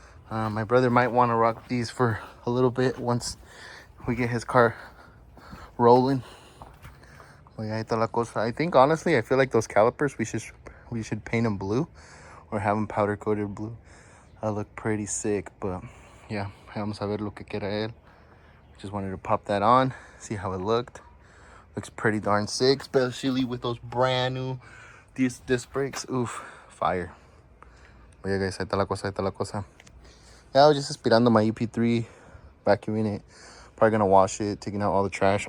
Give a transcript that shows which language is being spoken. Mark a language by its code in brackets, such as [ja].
[en] My brother might want to rock these for a little bit once we get his car rolling. But yeah, [es] esta la cosa. [en] I think honestly, I feel like those calipers, we should paint them blue or have them powder coated blue. That look pretty sick. But yeah, [es] vamos a ver lo que quiera él. [en] Just wanted to pop that on, see how it looked. Looks pretty darn sick, especially with those brand new disc brakes. Oof, fire. But yeah, guys, [es] esta la cosa, esta la cosa. [en] Yeah, I was just aspirando my EP3, vacuuming it. Probably gonna wash it, taking out all the trash.